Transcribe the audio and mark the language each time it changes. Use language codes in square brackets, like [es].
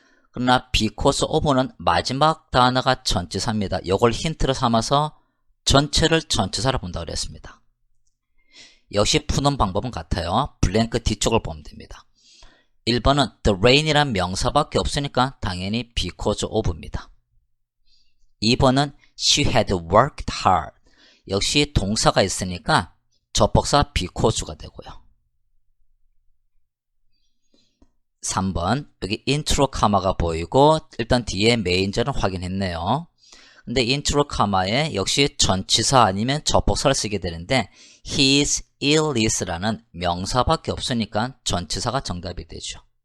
[ko] 그러나 because of는 마지막 단어가 전치사입니다. 이걸 힌트로 삼아서 전체를 전치사로 본다고 그랬습니다. 역시 푸는 방법은 같아요. 블랭크 뒤쪽을 보면 됩니다. 1번은 the rain이란 명사밖에 없으니까 당연히 because of입니다. [en] 2번은 she had worked hard. [ko] 역시 동사가 있으니까 접속사 because가 되고요. 3번 여기 인트로 카마가 보이고 일단 뒤에 메인절은 확인했네요. 근데 인트로 카마에 역시 전치사 아니면 접속사를 쓰게 되는데 his, illness라는 명사밖에 없으니까 전치사가 정답이 되죠.